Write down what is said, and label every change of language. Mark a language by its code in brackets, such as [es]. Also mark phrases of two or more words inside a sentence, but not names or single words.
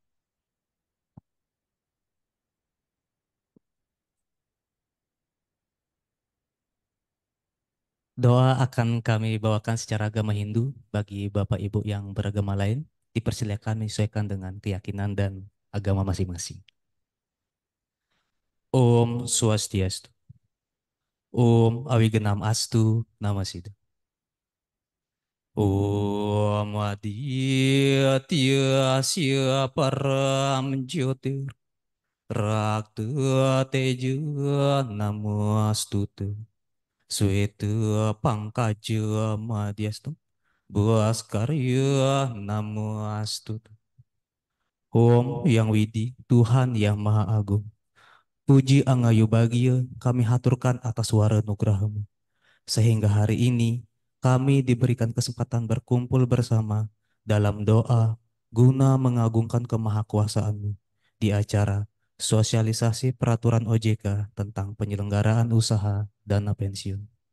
[id] Doa akan kami bawakan secara agama Hindu bagi Bapak Ibu yang beragama lain. Dipersilakan menyesuaikan dengan keyakinan dan agama masing-masing. [sa] Om Swastiastu. Om Awigenam Astu Namasidha. Om Aditya Sia Param Jyotir Rakta Teja Namastute Sweta Pangkaja Madhyastu Bhaskarya Namastute. [id] Om Yang Widi Tuhan yang Maha Agung. Puji Angayu Bagia kami haturkan atas wara nugrahamu. Sehingga hari ini kami diberikan kesempatan berkumpul bersama dalam doa guna mengagungkan kemahakuasaan-Mu di acara sosialisasi peraturan OJK tentang penyelenggaraan usaha dana pensiun.